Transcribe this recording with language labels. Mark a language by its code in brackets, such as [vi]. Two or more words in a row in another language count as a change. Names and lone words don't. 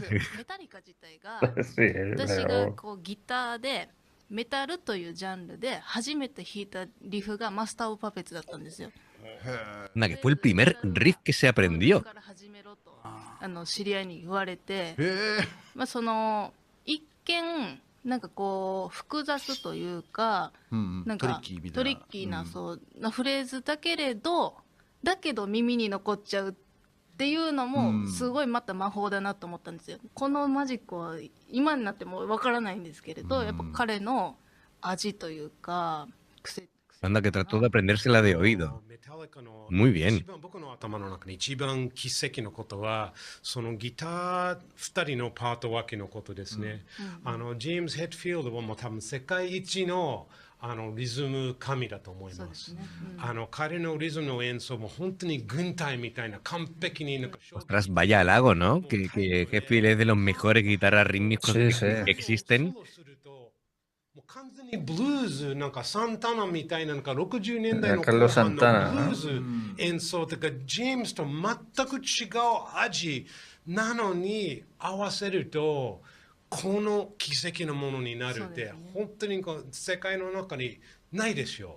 [ja] メタリカ自体が [es] Sí, [ja] 私が [es] pero [ja] こうギターでメタルというジャンルで初めて弾いたリフがマスターオブパペッツだったんですよ。 [es] Anda, que fue el primer riff que se aprendió. [ja] から始めろと知り合いに言われて、へえ。まあその一見なんかこう複雑というか、なんかトリッキーみたいなトリッキーなそうなフレーズだけれど、だけど耳に残っちゃうっていうのもすごいまた魔法だなと思ったんですよ。このマジックは今になってもわからないんですけれど、やっぱ彼の味というか癖。 [es] Anda, que trató de aprendérsela de oído. Muy bien. [ja] 僕の頭の中に一番奇跡のことは、そのギター2人のパート分けのことですね。ジェームズ・ヘッドフィールドはもう多分世界一のリズム神だと思います。彼のリズムの演奏も本当に軍隊みたいな完璧になんか。 [es] Ostras, vaya halago, ¿no? Que Hetfield es de los mejores guitarras rítmicos Sí, sí. que existen. [ja] 完全にブルーズなんかサンタナみたいななんか60年代のカルロスサンタナブルーズ演奏とかジェームズと全く違う味なのに合わせるとこの奇跡のものになるって、本当にこう世界の中にないですよ。